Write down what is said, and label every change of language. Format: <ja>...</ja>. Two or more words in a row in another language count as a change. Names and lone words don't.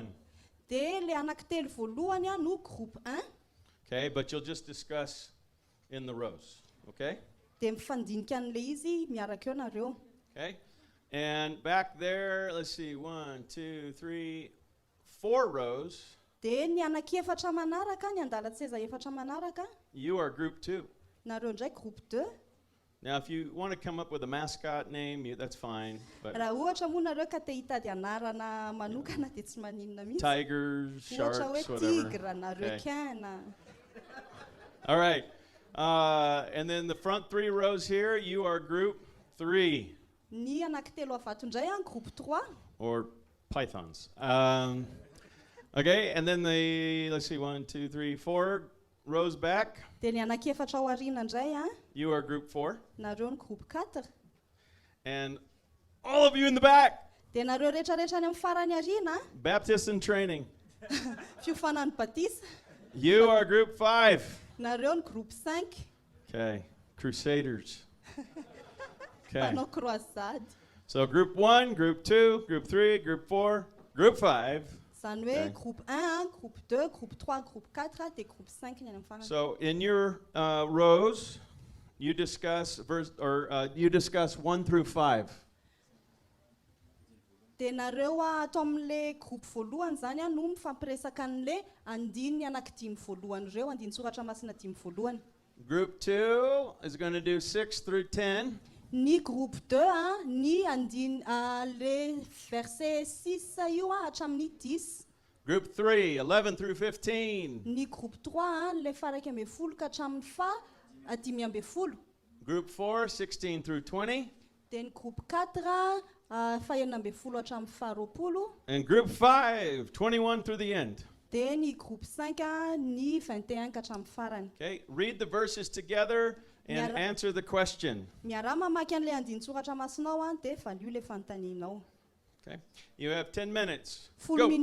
<mg>Dia le anankitelo voalohany no groupe 1.</mg> <en>Okay, but you'll just discuss in the rows. Okay?</en> <mg>Dia mifandinika an'le izy miaraka eo nareo.</mg> <en>Okay? And back there, let's see, 1, 2, 3, 4 rows.</en> <mg>Dia ny anankefatra manaraka, ny andalan-tseza efatra manaraka,</mg> <en>You are group 2.</en> <mg>nareo ndray groupe 2.</mg> <en>Now, if you want to come up with a mascot name, that's fine. But</en> <mg>Raha ohatra moa nareo ka te hitady anarana manokana dia tsy maninona mihitsy.</mg> <en>tigers,</en> <mg>Ohatra</mg> <en>sharks,</en> <mg>hoe</mg> <en>whatever.</en> <mg>tigre na</mg> <en>Okay.</en> <mg>requin na.</mg> <en>All right. And then the front 3 rows here, you are group 3,</en> <mg>Ny anankitelo avato indray groupe 3.</mg> <en>or pythons. Okay, and then let's see, 1, 2, 3, 4 rows back.</en> <mg>Dia ny anankefatra ao aoriana indray a,</mg> <en>You are group 4.</en> <mg>nareo ny groupe 4.</mg> <en>And all of you in the back,</en> <mg>Dia nareo rehetrarehetra any amin'ny farany aoriana,</mg> <en>Baptist in training.</en> <mg>fiofanany batisa.</mg> <en>You are group 5.</en> <mg>Nareo ny groupe 5,</mg> <en>Okay, Crusaders. Okay,</en> <mg>mpanao croisade.</mg> <en>so group 1, group 2, group 3, group 4, group 5.</en> <mg>Izany hoe</mg> <en>Okay.</en> <mg>groupe 1, groupe 2, groupe 3, groupe 4 dia groupe 5 ny any amin'ny farany.</mg> <en>So in your rows, you discuss you discuss 1 through 5.</en> <mg>Dia nareo atao amin'ilay groupe voalohany zany a no mifampiresaka an'ilay andininy anankidimy voalohany ireo, andiny soratra masina dimy voalohany.</mg> <en>Group 2 is going to do 6 through 10.</en> <mg>Ny groupe 2 a, ny andiny le verset 6 io a hatramin'ny 10.</mg> <en>Group 3, 11 through 15.</en> <mg>Ny groupe 3 a, le faraiky amby folo ka hatramin'ny dimy amby folo.</mg> <en>Group 4, 16 through 20.</en> <mg>Dia ny groupe 4 a, fahenina amby folo hatramin'ny faharoapolo.</mg> <en>And group 5, 21 through the end.</en> <mg>Dia ny groupe 5 a, ny 21 ka hatramin'ny farany.</mg> <en>Okay, read the verses together and</en> <mg>Miara-</mg> <en>answer the question.</en> <mg>Miara mamaky an'ilay andiny soratra masinao a, dia valio le fanontanianao.</mg> <en>Okay, you have 10 minutes.</en> <mg>Folo</mg> <en>Go.</en>